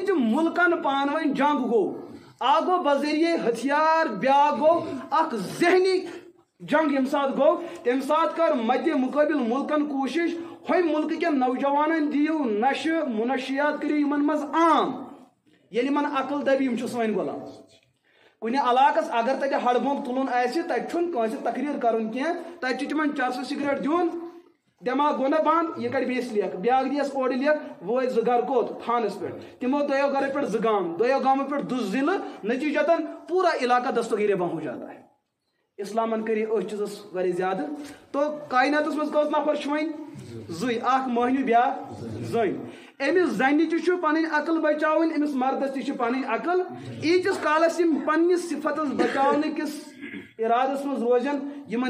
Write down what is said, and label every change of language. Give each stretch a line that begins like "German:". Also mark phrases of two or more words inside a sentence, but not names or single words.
Kashmiri: تہِ مُلکن پانہٕ ؤنۍ جنگ گوٚو اکھ گوٚو بذریعے ہتھیار بیاکھ گوٚو اکھ ذہنی جنگ ییٚمہِ ساتہٕ گوٚو تمہِ ساتہٕ کٔر مدِ مُقٲبِل مُلکن کوٗشش ہوٚمۍ مُلکہٕ کٮ۪ن نوجوانن دِیِو نشہٕ منشیات کٔرِو یِمن منٛز عام ییٚلہِ یِمن عقل دبہِ یِم چھِ سٲنۍ غلام کُنہِ علاقس اگر تتہِ ہڑ بومب تُلُن آسہِ تتہِ چھُنہٕ کٲنٛسہِ تقریٖر کرُن کینٛہہ تتہِ چھُ تِمن چرسہٕ سگریٹ دیُن دٮ۪ماغ گوٚو نا بنٛد یہِ کڑِ بیٚیِس لیکھ بیاکھ دِیس اورٕ لیکھ وٲتۍ 2 گرٕ کوٚت تھانس پٮ۪ٹھ تِمو 2 گرو پٮ۪ٹھ 2 گام 2 گامو پٮ۪ٹھ 2 ضلعہٕ نتیٖجتن پوٗرا علاقہ دستگیٖر بم
Urdu: ہو جاتا ہے
Kashmiri: اسلامن کٔرۍ أتھۍ چیٖزس واریاہ زیادٕ تو کایناتس منٛز کٔژ نفر چھِ وۄنۍ 2 اکھ مٔہنیوٗ بیاکھ زٔنۍ أمِس زنہِ تہِ چھُ پنٕنۍ عقل بچاوٕنۍ أمِس مردس تہِ چھِ پنٕنۍ عقل ییٖتِس کالس یِم پننِس صفتس بچاونہٕ کِس ارادس منٛز روزن یِمن